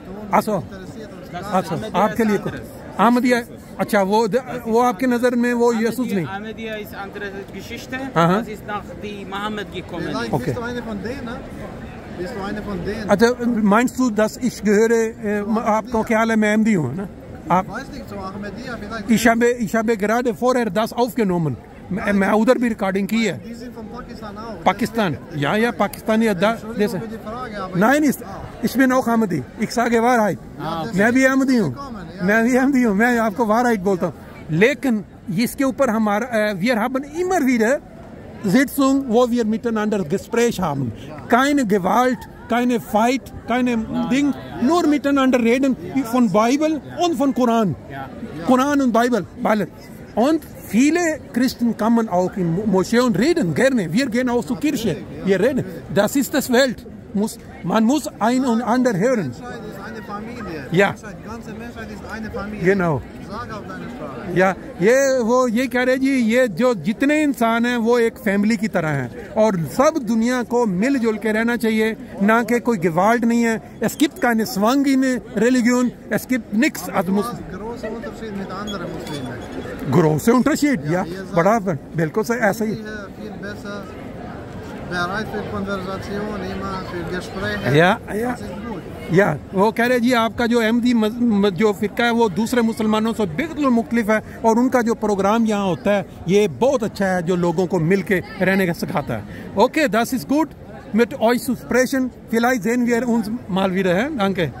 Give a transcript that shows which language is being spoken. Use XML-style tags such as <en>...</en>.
<hi>Also, आपके लिए Ahmadiyya, अच्छा वो आपके नजर में वो यीशु नहीं.</hi> <de>Ahmadiyya ist andere Geschichte. Das ist nach die Mohammed gekommen. Vielleicht bist du eine von denen. Bist du eine von denen? अच्छा meinst du, dass ich gehöre?</de> <hi>आपको ख्याल है मैं अहमदी हूँ ना?</hi> <de>weiß nicht, so Ahmadiyya vielleicht. Ich habe gerade vorher das aufgenommen.</de> <hi>मैं उधर भी रिकॉर्डिंग की है.</hi> <de>Die sind von Pakistan auch. Pakistan, ja, Pakistani. Entschuldigung für die Frage, aber Nein, ich bin auch Ahmadi. Ich sage Wahrheit.</de> <hi>मैं भी Ahmadi हूँ. मैं आपको Wahrheit बोलता हूँ. लेकिन इसके ऊपर</hi> <de>wir haben immer wieder Sitzung, wo wir miteinander Gespräch haben. Keine Gewalt, keine Fight, keine Ding, nur miteinander reden von Bibel und von Koran. Koran und Bibel. Und viele Christen kommen auch in Moschee und reden gerne. Wir gehen auch zur Kirche. Wir reden. Das ist das Welt. Man muss ein und ander hören. Die Menschheit ist eine Familie. Ja. Die ganze Menschheit ist eine Familie. Genau. Sag auf deine Sprache.</de> <hi>या ये कह रहे जी, ये जो जितने इंसान हैं वो एक फैमिली की तरह हैं और सब दुनिया को मिलजुल के रहना चाहिए, ना कि कोई gewalt नहीं है.</hi> <de>Es gibt keine Zwang in Religion, es gibt nichts. Großer Unterschied mit anderen Muslimen. Großer Unterschied, ja,</de> <hi>बड़ा बिल्कुल सही ऐसा ही.</hi> <de>Viel besser, bereit für Konversation, immer für Gespräche. Ja. Das ist gut.</de> <hi>या वो कह रहे जी आपका जो अहमदी जो फ़िक्का है वो दूसरे मुसलमानों से बिल्कुल मुख्तलिफ है और उनका जो प्रोग्राम यहाँ होता है ये बहुत अच्छा है, जो लोगों को मिल के रहने का सिखाता है.</hi> <de>Okay, das ist gut. Mit euch zu sprechen. Vielleicht sehen wir uns mal wieder. Danke.</de>